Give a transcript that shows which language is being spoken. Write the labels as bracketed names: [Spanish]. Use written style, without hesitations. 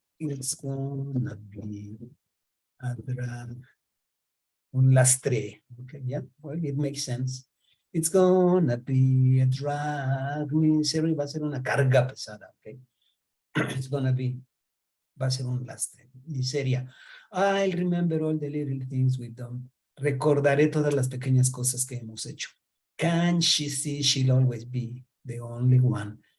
[English] It's gonna be a drag. [Spanish] Un lastre. [English] Okay, yeah, well, it makes sense. It's gonna be a drag. Misery [Spanish] va a ser una carga pesada, [English] okay? It's gonna be, [Spanish] va a ser un lastre. Miseria. [English] I'll remember all the little things we've done. [Spanish] Recordaré todas las pequeñas cosas que hemos hecho. [English] Can she see she'll always be the only one?